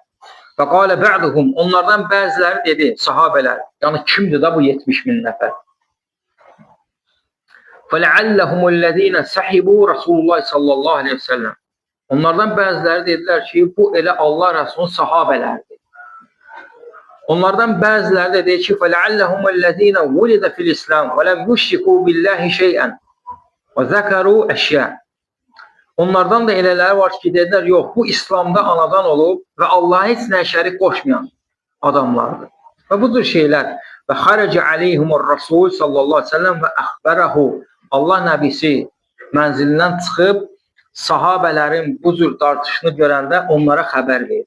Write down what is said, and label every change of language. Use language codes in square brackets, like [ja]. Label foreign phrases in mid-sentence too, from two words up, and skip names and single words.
[ar] وقال بعضهم, [az] onlardan bəziləri dedi, sahabələr, yəni kimdir da bu 70.000 nəfər? [ar] فَلَعَلَّهُمُ صحب رسول الله صلى الله عليه وسلم. [az] Onlardan bəziləri dedilər ki, bu elə Allah Rəsulunun sahabələrdir. Onlardan bəziləri də deyir ki, [ar] فَلَعَلَّهُمُ الَّذ۪ينَ وُلِدَ فِي الْإِسْلَامِ وَلَمْ يُشْرِكُوا بِاللّٰهِ شَيْئًا وَذَكَرُوا أَشْيَاءً. [az] Onlardan da elələri var ki, dedilər, yox, bu İslamda anadan olub və Allah'a heç nə şərik qoşmayan adamlardır. Və budur şeylər. [ar] وخرج عليهم الرسول صلى الله عليه وسلم وأخبرهم. [az] Allah nəbisi mənzilindən çıxıb sahabələrin bu cür tartışını görəndə onlara xəbər verdi.